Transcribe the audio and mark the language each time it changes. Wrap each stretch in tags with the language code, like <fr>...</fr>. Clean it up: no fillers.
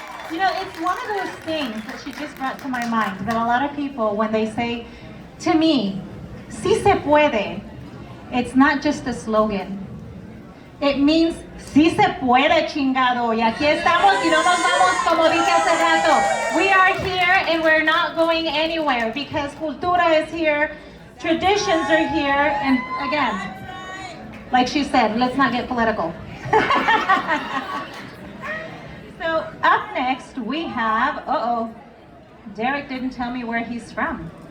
<en>You know, it's one of those things that she just brought to my mind that a lot of people, when they say to me,</en> <es>"Si se puede,"</es> <en>it's not just a slogan. It means</en> <es>"si se puede, chingado." Y aquí estamos y no nos vamos, como dije hace rato.</es> <en>We are here and we're not going anywhere because cultura is here, traditions are here, and again, like she said, let's not get political. So up next we have, Derek didn't tell me where he's from.</en>